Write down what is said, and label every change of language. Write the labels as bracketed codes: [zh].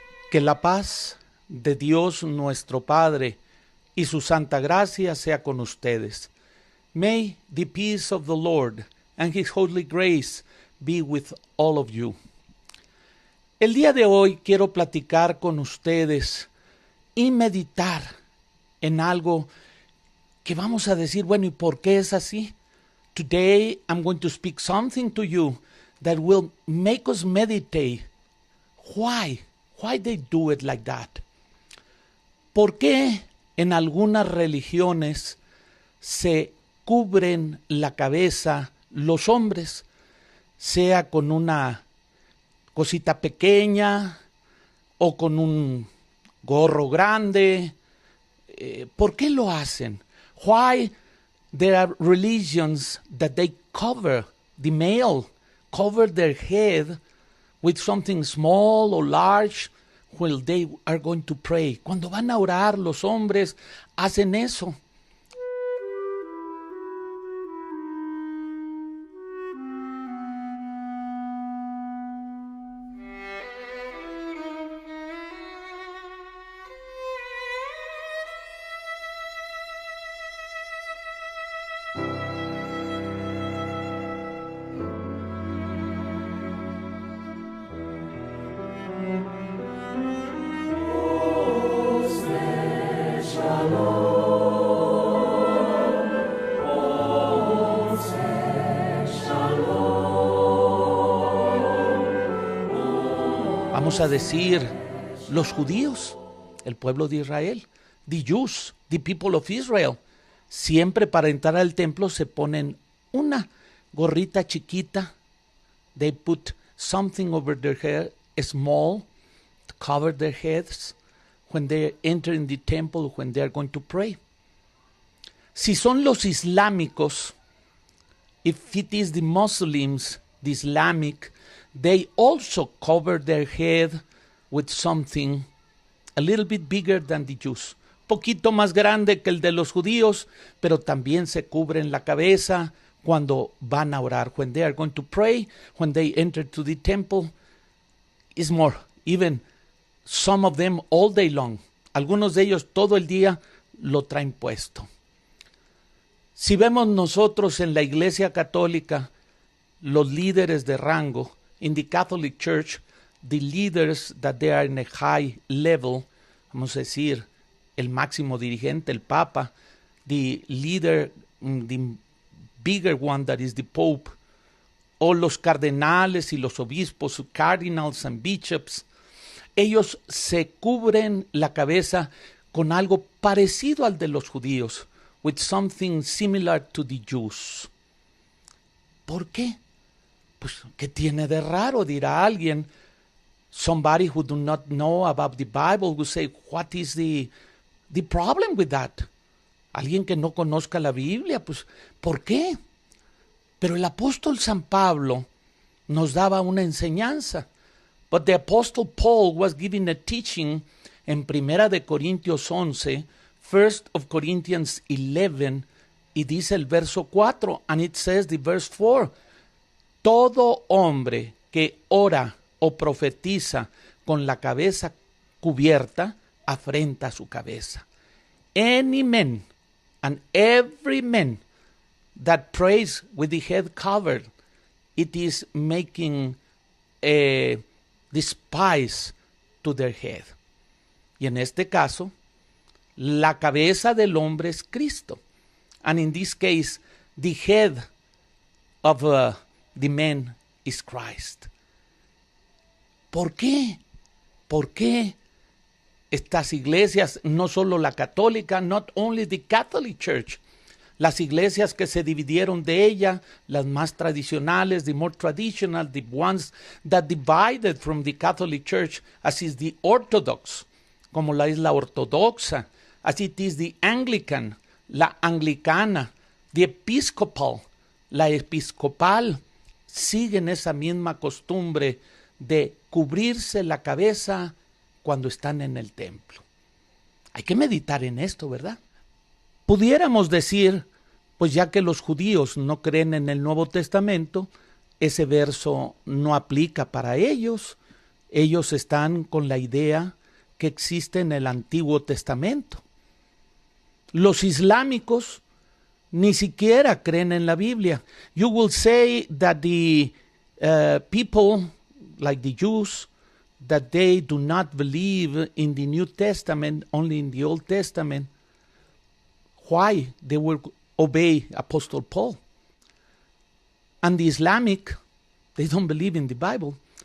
[es] Que la paz de Dios nuestro Padre y su santa gracia sea con ustedes. [en] May the peace of the Lord and His holy grace be with all of you. [es] El día de hoy quiero platicar con ustedes y meditar en algo que vamos a decir, bueno, ¿y por qué es así? [en] Today I'm going to speak something to you that will make us meditate. Why they do it like that? [es] ¿Por qué en algunas religiones se cubren la cabeza los hombres, sea con una cosita pequeña o con un gorro grande? ¿Por qué lo hacen? [en] Why there are religions that they cover the male, cover their head with something small or large while they are going to pray? [es] Cuando van a orar, los hombres hacen eso. Vamos a decir, los judíos, el pueblo de Israel, [en] the Jews, the people of Israel, [es] siempre para entrar al templo se ponen una gorrita chiquita. [en] They put something over their head, small, to cover their heads when they enter in the temple, when they are going to pray. [es] Si son los islámicos, [en] if it is the Muslims, the Islamic, they also cover their head with something a little bit bigger than the Jews. [es] Poquito más grande que el de los judíos, pero también se cubren la cabeza cuando van a orar. [en] When they are going to pray, when they enter to the temple, is more. Even some of them all day long. [es] Algunos de ellos todo el día lo traen puesto. Si vemos nosotros en la Iglesia Católica, los líderes de rango, [en] in the Catholic Church, the leaders that they are in a high level, [es] vamos a decir, el máximo dirigente, el Papa, [en] the leader, the bigger one that is the Pope, [es] o los cardenales y los obispos, [en] cardinals and bishops, [es] ellos se cubren la cabeza con algo parecido al de los judíos, [en] with something similar to the Jews. [es] ¿Por qué? Pues, ¿qué tiene de raro? Dirá alguien. [en] Somebody who do not know about the Bible will say, what is the problem with that? [es] Alguien que no conozca la Biblia, pues, ¿por qué? Pero el apóstol San Pablo nos daba una enseñanza. [en] But the apostle Paul was giving a teaching [es] en 1 de Corintios 11, [en] 1 of Corinthians 11, [es] y dice el verso 4, [en] and it says the verse 4, [es] todo hombre que ora o profetiza con la cabeza cubierta, afrenta su cabeza. [en] Any man and every man that prays with the head covered, it is making a despise to their head. [es] Y en este caso, la cabeza del hombre es Cristo. [en] And in this case, the head of the man is Christ. [es] ¿Por qué? ¿Por qué estas iglesias, no solo la católica, [en] not only the Catholic Church, [es] las iglesias que se dividieron de ella, las más tradicionales, [en] the more traditional, the ones that divided from the Catholic Church, as is the Orthodox, [es] como la es la ortodoxa, [en] as it is the Anglican, [es] la anglicana, [en] the Episcopal, [es] la episcopal, siguen esa misma costumbre de cubrirse la cabeza cuando están en el templo. Hay que meditar en esto, ¿verdad? Pudiéramos decir, pues ya que los judíos no creen en el Nuevo Testamento, ese verso no aplica para ellos. Ellos están con la idea que existe en el Antiguo Testamento. Los islámicos ni siquiera creen en la Biblia. [en] You will say that the people, like the Jews, that they do not believe in the New Testament, only in the Old Testament. Why? They will obey Apostle Paul. And the Islamic, they don't believe in the Bible.